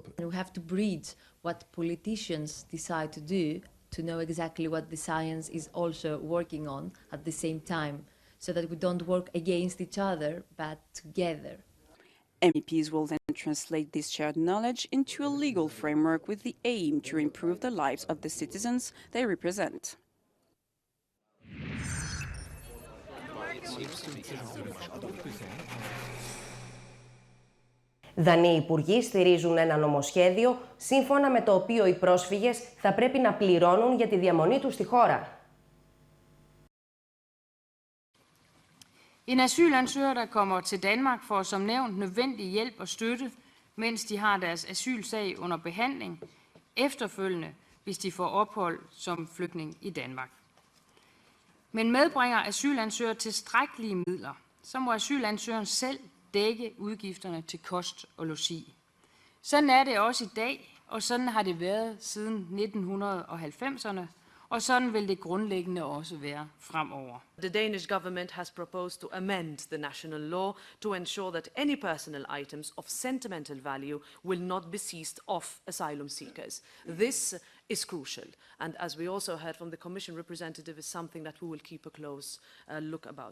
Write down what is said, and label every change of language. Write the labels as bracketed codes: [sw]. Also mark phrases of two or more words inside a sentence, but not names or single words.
[en] We have to bridge what politicians decide to do to know exactly what the science is also working on at the same time, so that we don't work against each other, but together. MEPs will then translate this shared knowledge into a legal framework with the aim to improve the lives of the citizens they represent. [el] Δανείοι υπουργοί στηρίζουν ένα νομοσχέδιο σύμφωνα με το οποίο οι πρόσφυγες θα πρέπει να πληρώνουν για τη διαμονή τους στη χώρα. [da] En asylansøger, der kommer til Danmark, får som nævnt nødvendig hjælp og støtte, mens de har deres asylsag under behandling, efterfølgende, hvis de får ophold som flygtning i Danmark. Men medbringer asylansøger tilstrækkelige midler, så må asylansøgeren selv dække udgifterne til kost og logi. Sådan er det også i dag, og sådan har det været siden 1990'erne, og sådan vil det grundlæggende også være fremover. [en] The Danish government has proposed to amend the national law to ensure that any personal items of sentimental value will not be seized off asylum seekers. This is crucial, and as we also heard from the Commission representative, is something that we will keep a close look about.